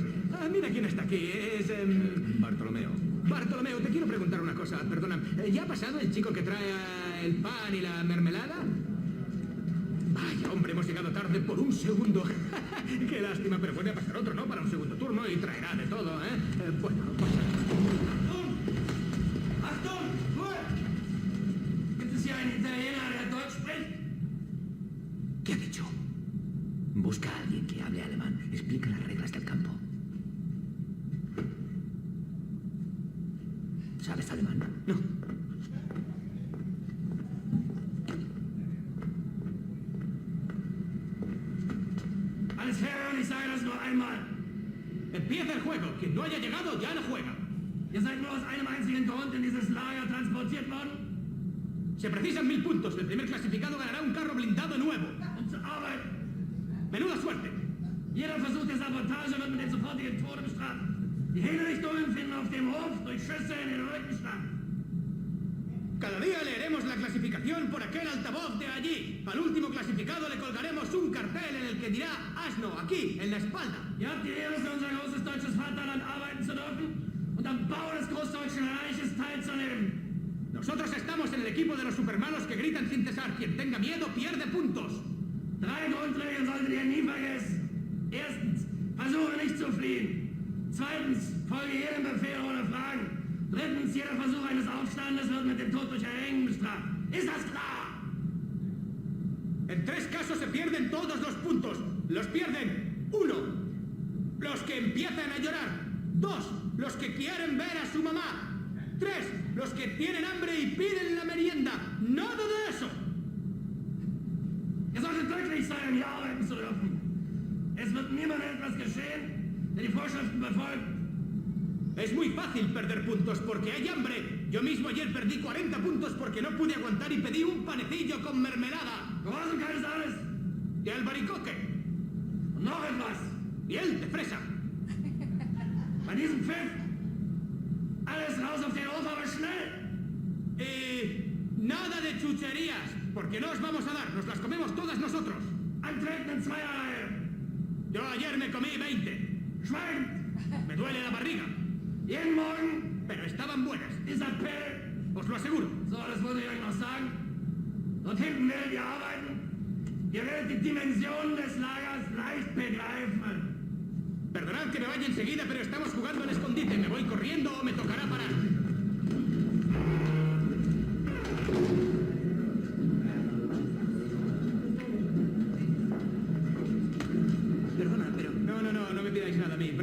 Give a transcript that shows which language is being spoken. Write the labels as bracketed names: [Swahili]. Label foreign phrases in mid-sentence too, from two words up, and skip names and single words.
[Spanish] Mira quién está aquí. Es Bartolomeo. Bartolomeo, te quiero preguntar una cosa. Perdona. ¿Ya ha pasado el chico que trae el pan y la mermelada? Vaya, hombre, hemos llegado tarde por un segundo. Qué lástima, pero puede pasar otro, ¿no? Para un segundo turno y traerá de todo, ¿eh? Bueno, pasa. [German] Achtung! Ruhe! Gibt es hier einen Italiener, der Deutsch spricht? [Spanish] ¿Qué ha dicho? Busca a alguien que hable alemán. Explica las reglas del campo. ¿Sabes alemán? No. [German] Alles fair und ich sage das nur einmal. [Spanish] Empieza el juego. Quien no haya llegado ya no juega. [German] Ihr seid nur aus einem einzigen Grund in dieses Lager transportiert worden, [Spanish] Se precisan 1000 puntos. El primer clasificado ganará un carro blindado nuevo. [German] um zu arbeiten. [Spanish] Menuda suerte. [German] Jeder Versuch der Sabotage wird mit dem sofortigen Tode bestraft. Die Hinrichtungen finden auf dem Hof durch Schüsse in den Rücken statt. [Spanish] Cada día leeremos la clasificación por aquel altavoz de allí. Al último clasificado le colgaremos un cartel en el que dirá Asno, aquí, en la espalda. [German] Ihr habt die Ehre, für unser großes deutsches Vaterland arbeiten zu dürfen und am Bau des Großdeutschen Reiches teilzunehmen. [Spanish] Nosotros estamos en el equipo de los supermanos que gritan sin cesar. Quien tenga miedo pierde puntos. [German] 3 Grundregeln solltet ihr nie vergessen. Erstens, versuche nicht zu fliehen. Zweitens, folge jedem Befehl ohne Fragen. Drittens, jeder Versuch eines Aufstandes wird mit dem Tod durch Erhängen bestraft. Ist das klar? [Spanish] En 3 casos se pierden todos los puntos. Los pierden 1. Los que empiezan a llorar. 2. Los que quieren ver a su mamá. 3. Los que tienen hambre y piden la merienda. Nada de eso. [German] Ihr solltet glücklich sein, hier arbeiten zu dürfen. Es wird niemandem etwas geschehen, der die Vorschriften befolgt. [Spanish] Es muy fácil perder puntos porque hay hambre. Yo mismo ayer perdí 40 puntos porque no pude aguantar y pedí un panecillo con mermelada. [German] Gehorsam keines alles. [Spanish] De albaricoque. [German] Und noch etwas. [Spanish] Miel de fresa. [German] Bei diesem Pfiff, alles raus auf den Hof, aber schnell. [Spanish] Nada de chucherías, porque no os vamos a dar, nos las comemos todas nosotros. [German] Antreten in Zweierreihe. [Spanish] Yo ayer me comí 20. [German] Schweigend. [Spanish] Me duele la barriga, [German] Jeden Morgen [Spanish] pero estaban buenas, [German] dieser Pill. [Spanish] os lo aseguro. [German] So, das wollte ich euch noch sagen. Dort hinten werdet ihr arbeiten. Ihr werdet die Dimensionen des Lagers leicht begreifen. [Spanish] Perdonad que me vaya enseguida, pero estamos jugando al escondite. ¿Me voy corriendo o me tocará parar? Perdona, pero... No me pidáis nada a mí.